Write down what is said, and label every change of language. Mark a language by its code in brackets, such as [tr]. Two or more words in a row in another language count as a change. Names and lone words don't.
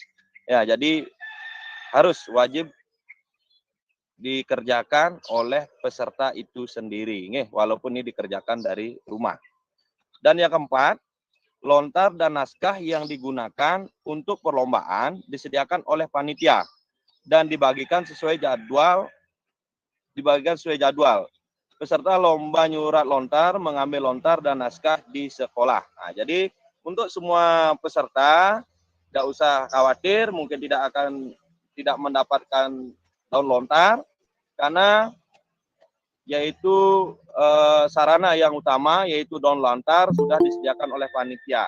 [id] Ya, jadi harus wajib dikerjakan oleh peserta itu sendiri, walaupun ini dikerjakan dari rumah. Dan yang keempat, lontar dan naskah yang digunakan untuk perlombaan disediakan oleh panitia dan dibagikan sesuai jadwal. Peserta lomba nyurat lontar mengambil lontar dan naskah di sekolah. Nah, jadi untuk semua peserta tidak usah khawatir, mungkin tidak mendapatkan daun lontar karena yaitu sarana yang utama yaitu daun lontar sudah disediakan oleh panitia.